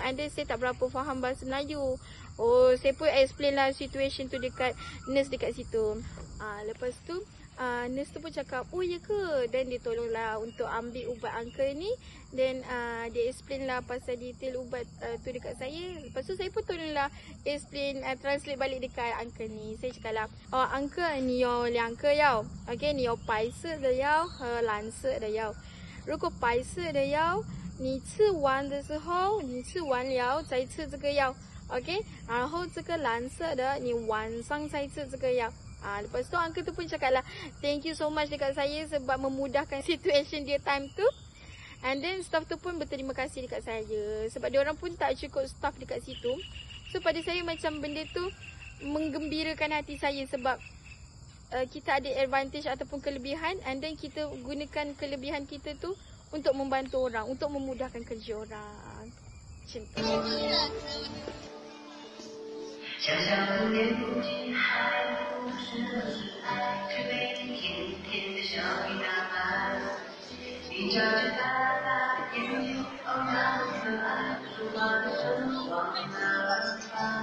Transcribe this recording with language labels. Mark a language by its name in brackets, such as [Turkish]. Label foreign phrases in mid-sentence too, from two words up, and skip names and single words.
[English] And then [Malay] saya tak berapa faham bahasa Melayu. Oh, saya pun explain lah situation tu dekat nurse dekat situ. Lepas tu nurse tu pun cakap, oh ya ke? Dan dia tolonglah untuk ambil ubat uncle ni. Dan dia explain lah pasal detail ubat tu dekat saya. Lepas tu saya pun tolonglah explain, translate balik dekat uncle ni. Saya cakap lah, [English] oh uncle, [Chinese] 你有2个药 OK， 你有白色的药和蓝色的药。如果白色的药你吃完的时候，你吃完了再吃这个药 OK， 然后这个蓝色的你晚上再吃这个药。 [Malay] Lepas tu uncle tu pun cakap lah, [English] thank you so much [Malay] dekat saya sebab memudahkan situation dia time tu. [English] And then [Malay] staff tu pun berterima kasih dekat saya sebab dia orang pun tak cukup staff dekat situ. So pada saya macam benda tu menggembirakan hati saya sebab kita ada advantage ataupun kelebihan, [English] and then [Malay] kita gunakan kelebihan kita tu untuk membantu orang, untuk memudahkan kerja orang. Macam tu. [Chinese] 想象不言不尽，还不是爱，却被你甜甜的笑给打败。你眨着大大眼睛，哦那么可爱，说话的声往哪儿发？